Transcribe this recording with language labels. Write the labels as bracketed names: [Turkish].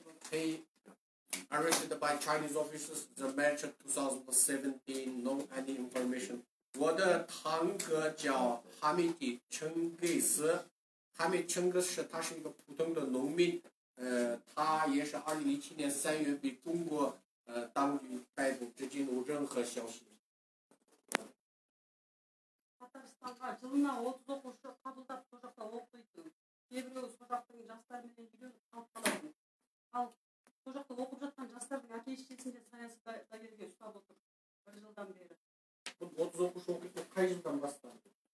[English] He arrested by Chinese officers the March 2017, no any information. [Chinese] 我的堂哥叫哈密迪陈给斯。哈密陈格是他是一个普通的农民，他也是2017年3月被中国当局逮捕，至今无任何消息。 [Kazakh] Татарстанға жылына 30 оқушы қабылдап сол жақта оқитын. Кейбіреуі сол жақтың жастарымен үйленіп қалып қалатын. Ал сол жақта оқып жатқан жастардың әке-шешесінде саяси лагерьге ұстап отыр 1 жылдан бері. 30 оқушы оқитын қай жылдан басталды?